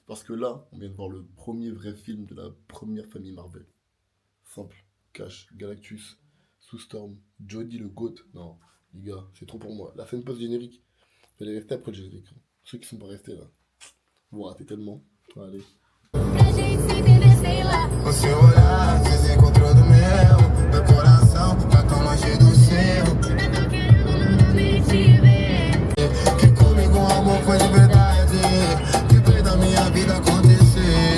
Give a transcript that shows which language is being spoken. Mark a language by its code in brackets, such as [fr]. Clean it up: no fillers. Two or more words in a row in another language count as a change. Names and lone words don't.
[fr] Parce que là, on vient de voir le premier vrai film de la première famille Marvel. Simple. Cash, Galactus, Sue Storm, Jodie le GOAT. Non, les gars, c'est trop pour moi. La scène post-générique, vous allez rester après le générique. Ceux qui sont pas restés là, vous ratez tellement. Allez. [pt] O seu olhar desencontrou do meu. Meu coração tá tão longe do seu. Eu tô querendo me te ver. Que comigo o amor foi de verdade. Que fez da minha vida acontecer.